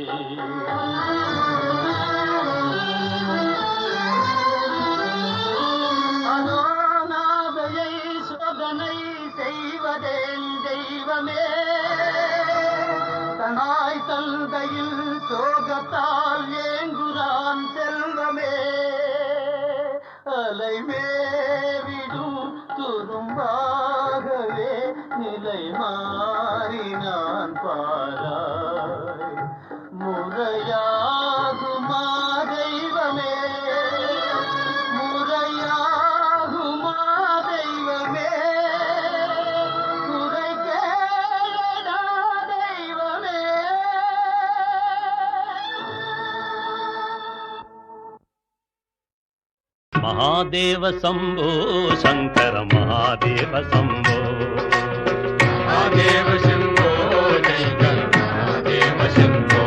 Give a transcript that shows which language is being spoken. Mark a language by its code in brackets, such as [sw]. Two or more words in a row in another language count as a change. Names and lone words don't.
[ta] அனாதையை சோதனை செய்வதேன் தெய்வமே தனாய் தந்தையில் சோகத்தால் ஏங்குறான் செல்வமே அலைமேவிடும் துரும்பாகவே நிலை மாறி நான் பாராய் முறையாகுமா தெய்வமே முறையாகுமா தெய்வமே குறை கேளடா தெய்வமே [sa] महादेव शंभो शंकर महादेव शंभो महादेव शंभो शंकर महादेव शंभो